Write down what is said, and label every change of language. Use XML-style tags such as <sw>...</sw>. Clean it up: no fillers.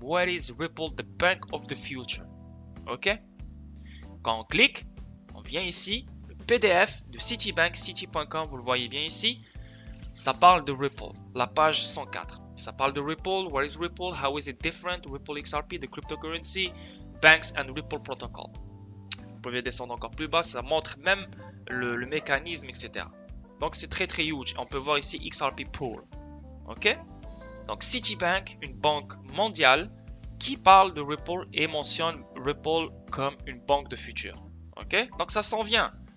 <en>What is Ripple, the bank of the future? Ok?</en> <fr>Quand on clique, on vient ici, le PDF de Citibank, citi.com, vous le voyez bien ici. Ça parle de Ripple, la page 104. Ça parle de Ripple,</fr> <en>what is Ripple, how is it different, Ripple XRP, the cryptocurrency, banks and Ripple protocol.</en> <fr>Vous pouvez descendre encore plus bas, ça montre même le mécanisme, etc. Donc c'est très très huge. On peut voir ici XRP Pool. Ok? Donc Citibank, une banque mondiale qui parle de Ripple et mentionne Ripple comme une banque de futur. Ok? Donc ça s'en vient.</fr>